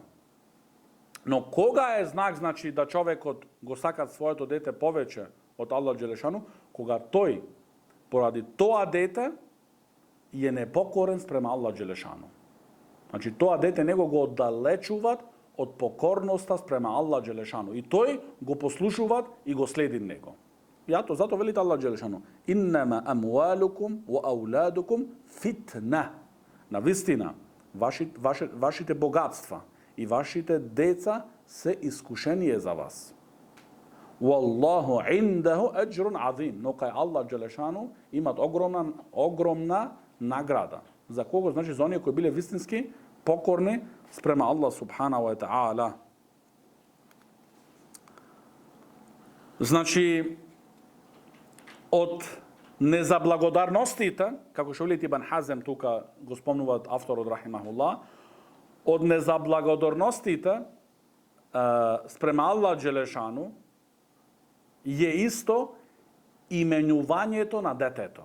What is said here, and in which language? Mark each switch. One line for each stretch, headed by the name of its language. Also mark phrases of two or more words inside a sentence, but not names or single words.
Macedonian: Но кога е знак значи да човекот го сака своето дете повеќе од Аллах Джелешану, кога тој поради тоа дете е непокорен спрема Аллах Джелешану. Значи тоа дете него го оддалечуваат од покорноста спрема Аллах Джелешану и тој го послушуваат и го следи него. Зато велите Аллах Джелешану:
Arabic: "إنما أموالكم وأولادكم فتنة."
Macedonian: Навистина, вашите богатства и вашите деца се искушение за вас.
Arabic: والله عنده أجر عظيم.
Macedonian: Но кај Аллах Джелешану имат огромна награда. За кого? Значи за оние кои биле вистински покорни спрема Аллах
Arabic: سبحانه وتعالى.
Macedonian: Значи од незаблагодарностите, како што велите Ибн Хазем тука го спомнуваат авторот рахимахуллах, од незаблагодарностите спрема Аллах Джелешану е исто именувањето на детето.